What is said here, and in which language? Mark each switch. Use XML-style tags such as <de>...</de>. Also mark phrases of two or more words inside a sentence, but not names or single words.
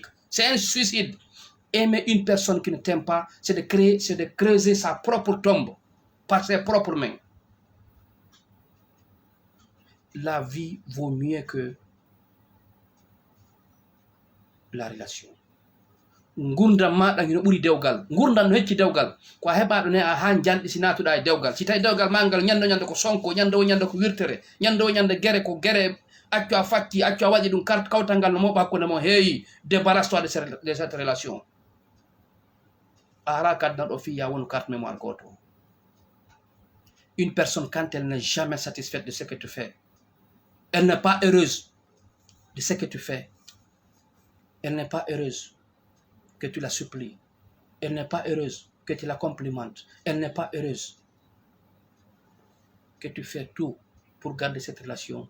<fr>C'est un suicide. Aimer une personne qui ne t'aime pas, c'est de creuser sa propre tombe par ses propres mains. La vie vaut mieux que la relation.</fr> <ff>Ngurdam maɗa no ɓuri dewgal ngurdam no hecci dewgal ko heɓaɗo ne a ha jalɗi si natuɗa e dewgal si tawi dewgal ma ngal ñande ko sonko ñande ko wirtere ñande gere ko gere accu a fatti accu a waɗi ɗum kawtal ngal no moɓa hakkude mo heewi</ff> <fr>débarrasse toi de cette relation</fr> <ff>a ara kadna ɗo fiya won</ff> <fr>carte mémoire</fr> <ff>goto.</ff> <fr>Une personne quand elle n'est jamais satisfaite de ce que tu fais, elle n'est pas heureuse de ce que tu fais, elle n'est pas heureuse que tu la supplies. Elle n'est pas heureuse que tu la complimentes. Elle n'est pas heureuse que tu fais tout pour garder cette relation.</fr>